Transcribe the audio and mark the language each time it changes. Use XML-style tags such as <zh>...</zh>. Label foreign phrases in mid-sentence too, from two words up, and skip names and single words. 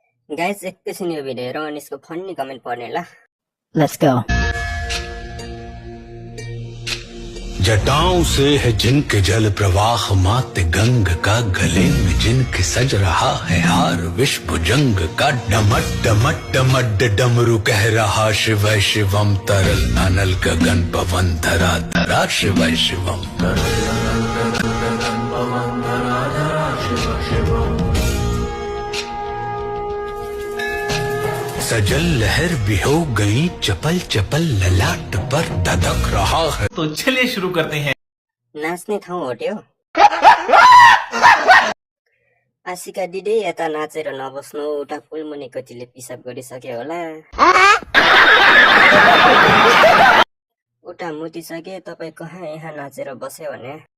<ne>गाइस एकैछिन यो भिडियो हेरौँ अनि यसको</ne> <en>funny comment</en> <ne>पढ्ने ल।</ne> <en>Let's go.</en> <hi>जटाओं से है जिनके जल प्रवाह माते गंग का, गले में जिनके सज रहा है हार विश्व जंग का, डमट डमट डमट डमरू कह रहा शिवय शिवम तरल अनल गगन पवन धरा धरा शिवय शिवम सजल लहर भी हो गई चपल चपल, ललाट पर धधक रहा है। तो चलिए शुरू करते हैं।</hi> <ne>नाच्ने ठाउँ हट्यो। आशिका दिदी यता नाचेर नबस्नु, उता फुलमुनि कतिले पिसाब गरिसक्यो होला। उता मुतिसके तपाईँ कहाँ यहाँ नाचेर बस्यो भने।</ne>